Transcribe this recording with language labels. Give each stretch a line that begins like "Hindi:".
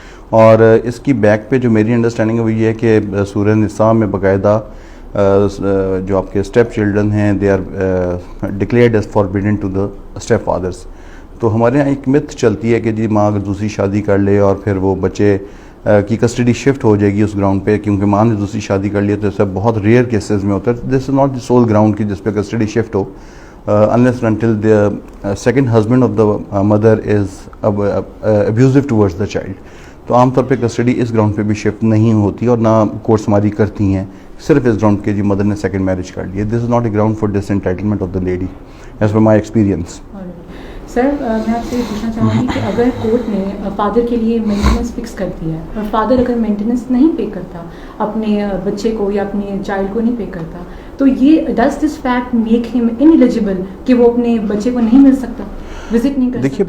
Urdu: اور اس کی بیک پہ جو میری انڈرسٹینڈنگ ہے وہ یہ ہے کہ سورہ نساء میں باقاعدہ جو آپ کے اسٹیپ چلڈرن ہیں
English: They are declared as forbidden to the step fathers.
Urdu: تو ہمارے یہاں ایک متھ چلتی ہے کہ جی ماں اگر دوسری شادی کر لے اور پھر وہ بچے کی کسٹڈی شفٹ ہو جائے گی اس گراؤنڈ پہ کیونکہ ماں نے دوسری شادی کر لی ہے, تو ایسا بہت ریئر کیسز میں ہوتا ہے.
English: this is not the sole ground
Urdu: کی جس پہ custody shift ہو
English: unless and until the second husband of the mother is abusive towards the child.
Urdu: تو عام طور پہ کسٹڈی اس گراؤنڈ پہ بھی شفٹ نہیں ہوتی اور نہ کورٹس ہماری کرتی ہیں صرف اس گراؤنڈ کے جی مدر نے سیکنڈ میرج کر لی ہے.
English: This is not a ground for disentitlement of the lady as per my experience.
Urdu: سر میں آپ سے یہ پوچھنا چاہوں گی کہ اگر کورٹ نے فادر کے لیے مینٹیننس فکس کر دیا ہے اور فادر اگر مینٹیننس نہیں پے کرتا اپنے بچے کو یا اپنے چائلڈ کو نہیں پے کرتا, تو یہ
English: does this fact make him ineligible
Urdu: کہ وہ اپنے بچے کو نہیں مل سکتا, وزٹ نہیں کر سکتا؟